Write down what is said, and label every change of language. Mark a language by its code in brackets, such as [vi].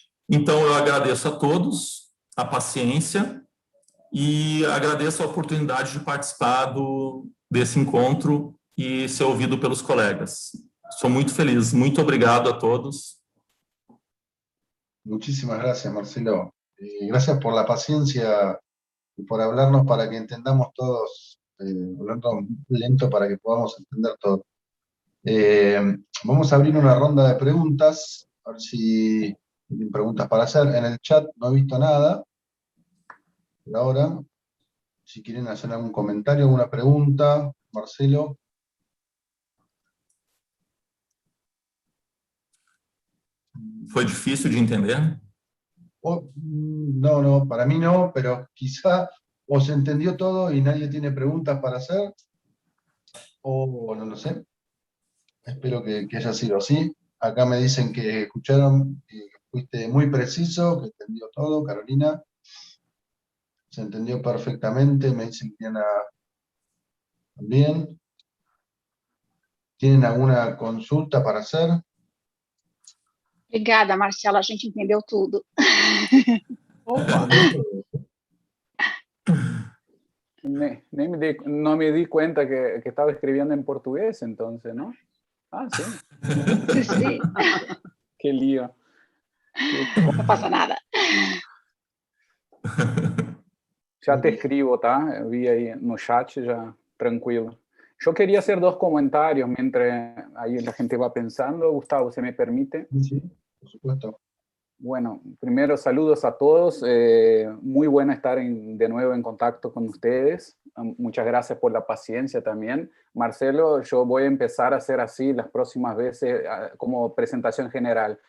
[pt] Então, eu agradeço a todos a paciência E agradeço a oportunidade de participar desse encontro e ser ouvido pelos colegas. Sou muito feliz. Muito obrigado a todos. [es] Muchísimas gracias, Marcelo. Gracias por la paciencia y por hablarnos para que entendamos todos, hablando lento para que podamos entender todo. Vamos a abrir una ronda de preguntas, a ver si tienen preguntas para hacer. En el chat no he visto nada. Por ahora, si quieren hacer algún comentario, alguna pregunta, Marcelo. [pt] Foi difícil de entender? [es] No, para mí no, pero quizá o se entendió todo y nadie tiene preguntas para hacer, o no lo sé. Espero que haya sido así. Acá me dicen que escucharon, que fuiste muy preciso, que entendió todo, Carolina. Se entendió perfectamente, me dicen que Diana también. ¿Tienen alguna consulta para hacer? [pt] Obrigada, Marcelo, a gente entendeu tudo. Opa! [es] No me di cuenta que estaba escribiendo en portugués entonces, ¿no? Ah, sí. Sí, Qué lío. [pt] não passa nada. [es] Já te escribo, tá? [pt] Eu vi aí no chat, já tranquilo. [es] Yo quería hacer dos comentarios mientras ahí la gente va pensando. Gustavo, ¿se me permite? Sí, por supuesto. Bueno, primero saludos a todos. Muy bueno estar de nuevo en contacto con ustedes. Muchas gracias por la paciencia también. Marcelo, yo voy a empezar a hacer así las próximas veces como presentación general.